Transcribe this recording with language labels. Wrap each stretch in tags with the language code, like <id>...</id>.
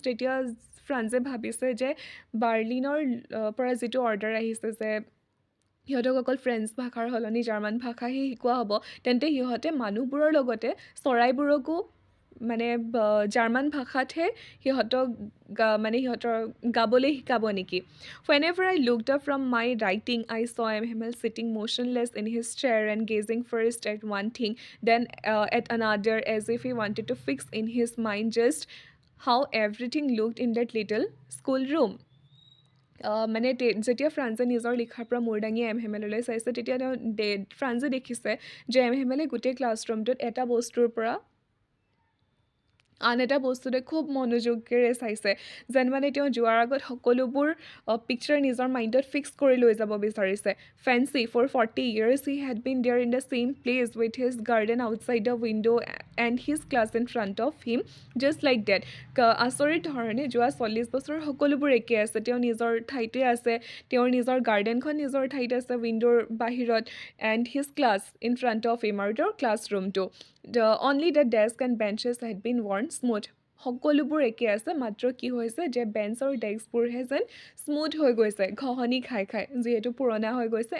<as>তেতিয়া ফ্ৰান্সে ভাবিছে যে বাৰ্লিনৰ পৰা যিটো অৰ্ডাৰ আহিছে যে সিহঁতক অকল ফ্ৰেঞ্চ ভাষাৰ সলনি জাৰ্মান ভাষাহে শিকোৱা হ'ব, তেন্তে সিহঁতে মানুহবোৰৰ লগতে চৰাইবোৰকো মানে জাৰ্মান ভাষাতহে সিহঁতক সিহঁতৰ গাবলৈ শিকাব নেকি।</as> <en>Whenever I looked up from my writing, I saw M. Himmel sitting motionless in his chair and gazing first at one thing, then at another, as if he wanted to fix in his mind just how everything looked in that little school room.</en> <as>যেতিয়া ফ্ৰান্সে নিজৰ লিখাৰ পৰা মূৰ দাঙি M হেমেললৈ চাইছে, তেতিয়া ফ্ৰান্সে দেখিছে যে এম হেমেলে গোটেই ক্লাছৰুমটোত এটা বস্তুৰ পৰা আন এটা বস্তুতে খুব মনোযোগেৰে চাইছে, যেন মানে তেওঁ যোৱাৰ আগত সকলোবোৰ পিকচাৰ নিজৰ মাইণ্ডত ফিক্স কৰি লৈ যাব বিচাৰিছে।</as> <en>ফেঞ্চি for 40 years he had been there in the same place with his garden outside the window and his class in front of him just like that.</en> <as>আচৰিত ধৰণে যোৱা 40 বছৰ সকলোবোৰ একে আছে, তেওঁ নিজৰ ঠাইতে আছে, তেওঁৰ নিজৰ গাৰ্ডেনখন নিজৰ ঠাইত আছে উইণ্ডোৰ বাহিৰত,</as> <en>and his class in front of him,</en> <as>আৰু তেওঁৰ ক্লাছৰুমটো।</as> <en>Only the desk and benches had been worn smooth.</en> <as>সকলোবোৰ একে আছে, মাত্ৰ কি হৈছে যে বেঞ্চ আৰু ডেস্কবোৰহে যেন স্মুথ হৈ গৈছে ঘঁহনি খাই খাই, যিহেতু পুৰণা হৈ গৈছে।</as>